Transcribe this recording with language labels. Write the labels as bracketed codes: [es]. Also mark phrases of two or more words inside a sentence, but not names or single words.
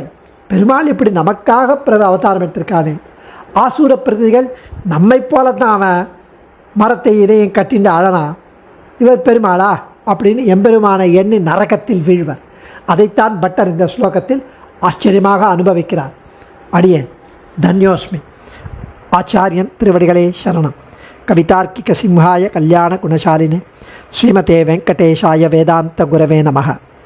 [ta] பெருமாள் இப்படி நமக்காக அவதாரம் எடுத்திருக்கானே. ஆசூர பிரகிருதிகள் நம்மை போல தான் அவன் மரத்தை இதையும் கட்டிண்டு அழனான், இவர் பெருமாளா அப்படின்னு எம்பெருமானை எண்ணி நரகத்தில் வீழ்வர். அதைத்தான் பட்டர் இந்த ஸ்லோகத்தில் ஆச்சரியமாக அனுபவிக்கிறார். அடியேன் தன்யோஸ்மி. ஆச்சாரியன் திருவடிகளே சரணம். [sa] कवितार्किक सिंहाय कल्याण गुणशालिने श्रीमते वेङ्कटेशाय वेदान्त गुरवे நமः.